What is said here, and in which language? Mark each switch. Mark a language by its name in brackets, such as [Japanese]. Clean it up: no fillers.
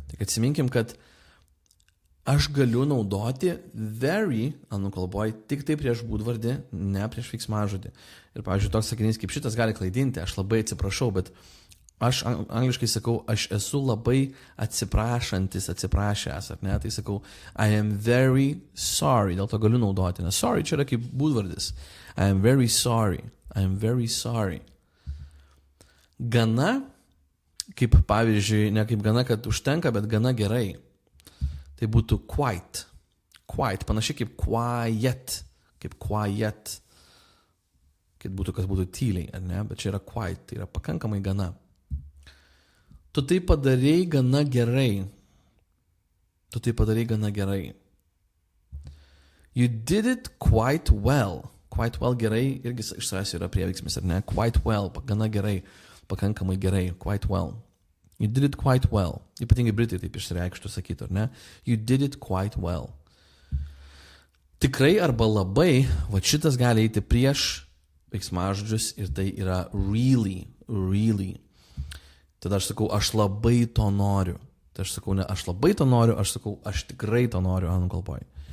[Lithuanian] Tik atsiminkim, kad aš galiu naudoti very anglų kalboje tik tai prieš būdvardį, ne prieš veiksmažodį. Ir, pavyzdžiui, toks sakinys kaip šitas gali klaidinti, aš labai atsiprašau, bet aš angliškai sakau, aš esu labai atsiprašantis, atsiprašęs, ar ne? Tai sakau, [English] I am very sorry, [Lithuanian] dėl to galiu naudoti, nes sorry čia yra kaip būdvardis. [English] I am very sorry, I am very sorry. [Lithuanian] Gana, kaip pavyzdžiui, ne kaip gana, kad užtenka, bet gana gerai. Tai būtų quite. Quite, panašiai kaip quiet. Kaip quiet. Kaip būtų, kas būtų tyliai, ar ne? Bet čia yra quite, tai yra pakankamai gana. Tu tai padarei gana gerai. Tu tai padarei gana gerai. [English] You did it quite well. Quite well [Lithuanian] gerai, irgi iš savęs yra prieveiksmis, ar ne? [English] Quite well, [Lithuanian] gana gerai. Pakankamai gerai, [English] quite well. You did it quite well. [Lithuanian] Ypatingai britai taip išsireikštų sakytų, ar ne? [English] You did it quite well. [Lithuanian] Tikrai arba labai, va šitas gali eiti prieš veiksmažodžius ir tai yra really, really. Tada aš sakau, aš labai to noriu. Tai aš sakau, ne aš labai to noriu, aš sakau, aš tikrai to noriu anglų kalboje.